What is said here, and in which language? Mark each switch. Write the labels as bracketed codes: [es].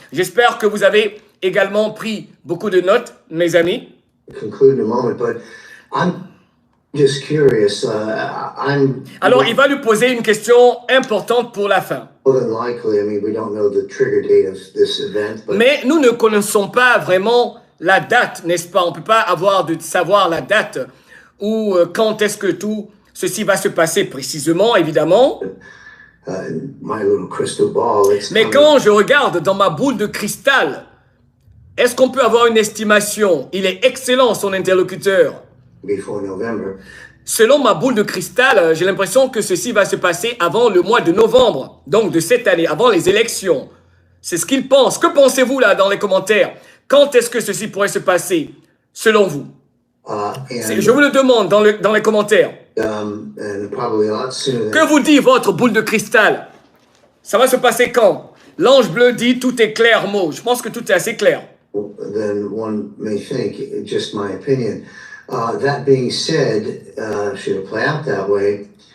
[fr] J'espère que vous avez également pris beaucoup de notes, mes amis. [en] Conclude in a moment, but I'm just curious. [fr] Alors, il va lui poser une question importante pour la fin. [en] More than likely, I mean, we don't know the trigger date of this event, but [fr] Mais nous ne connaissons pas vraiment la date, n'est-ce pas? On ne peut pas savoir la date ou quand est-ce que tout ceci va se passer précisément, évidemment. [en] My little crystal ball. [fr] Mais quand je regarde dans ma boule de cristal, est-ce qu'on peut avoir une estimation? Il est excellent, son interlocuteur. [en] Before November. [fr] Selon ma boule de cristal, j'ai l'impression que ceci va se passer avant le mois de novembre, donc de cette année, avant les élections. C'est ce qu'il pense. Que pensez-vous là dans les commentaires? Quand est-ce que ceci pourrait se passer, selon vous? Je vous le demande dans les commentaires. [en] And probably a lot sooner [fr] Que vous dit votre boule de cristal? Ça va se passer quand? L'ange bleu dit tout est clair, mot. Je pense que tout est assez clair. [en] than one may think. Just my opinion. That being said, should it play out that way?